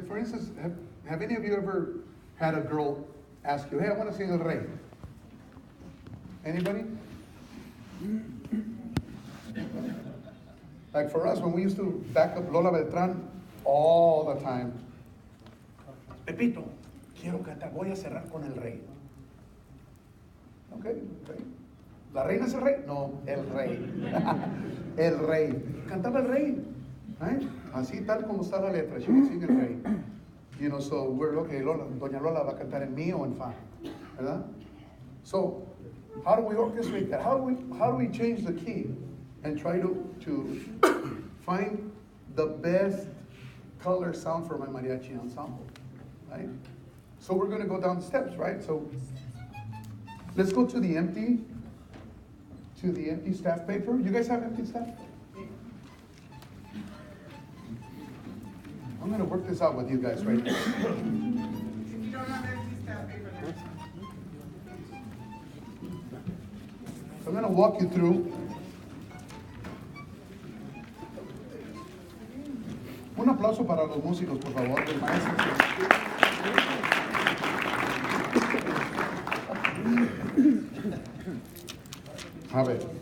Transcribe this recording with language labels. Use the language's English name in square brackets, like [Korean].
[English] For instance, have any of you ever had a girl ask you, hey, I want to sing El Rey? Anybody? Like for us, when we used to back up Lola Beltran all the time. [Spanish] Pepito, quiero cantar, voy a cerrar con El Rey. Okay. ¿La reina es el rey? No, el rey. El rey. Cantaba el rey. Right? Así tal como está la letra. [English] She would sing [Spanish] el rey. [English] So we're okay, [Spanish] Doña Lola va a cantar en mi o en fa. ¿Verdad? [English] So, how do we orchestrate that? How do we change the key and try to find the best color sound for my mariachi ensemble, right? So we're going to go down the steps, right? So let's go to the empty staff paper. You guys have empty staff? I'm going to work this out with you guys right now. If you don't have empty staff paper, that's I'm going to walk you through. [Spanish] Un aplauso para los músicos, por favor, del maestro. A ver.